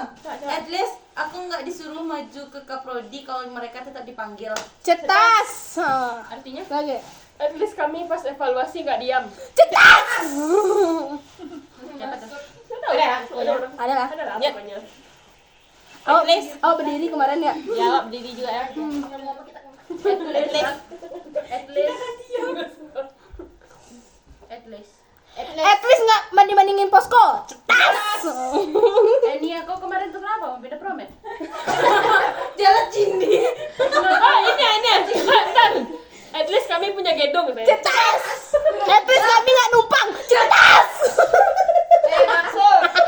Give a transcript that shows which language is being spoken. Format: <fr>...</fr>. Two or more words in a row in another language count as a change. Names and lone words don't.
<en>At least</en> <id>aku nggak disuruh maju ke Kaprodi kalau mereka tetap dipanggil. Cetas. Artinya? Lagi.</id> <en>At least</en> <id>kami pas evaluasi gak diam. Cetas. Siapa tuh? Ada lah. Ada lah Ya. pokoknya. Oh berdiri kemarin ya. Jawab diri juga ya.</id> <en>At least. At least</en> <id>nggak banding-bandingin posko. Cetas. Nia, kau kemarin tuh kenapa? Beda promet? Jalan Cindi. Ini. Bentar. kami punya gedung saya. Cetas.</id> <en>At least</en> <id>kami nggak numpang. Cetas. Masuk.</id>